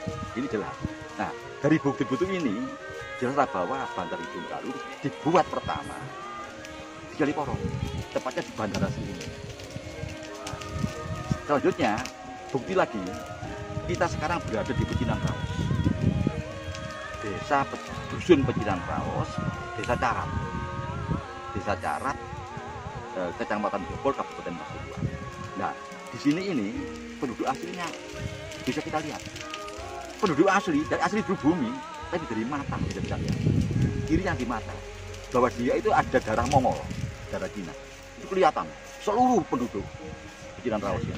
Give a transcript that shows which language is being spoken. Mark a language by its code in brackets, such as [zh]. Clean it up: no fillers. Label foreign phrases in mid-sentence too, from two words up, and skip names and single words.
[id] Ini jelas. Nah, dari bukti-bukti ini jelaslah bahwa Bandar Ujung Galuh dibuat pertama di Kali Porong, tepatnya di bandara sini. Nah, selanjutnya bukti lagi, kita sekarang berada di Pecinan Raos, desa dusun Pecinan Raos, desa Carat, Kecamatan Jopol, Kabupaten Pasuruan. Nah, di sini ini penduduk aslinya bisa kita lihat. Penduduk asli dari asli bumi, tapi dari mata bisa kita lihat. Kirinya di mata, bahwa dia itu ada darah Mongol, darah Cina. Itu kelihatan seluruh penduduk Pecinan Raos ya.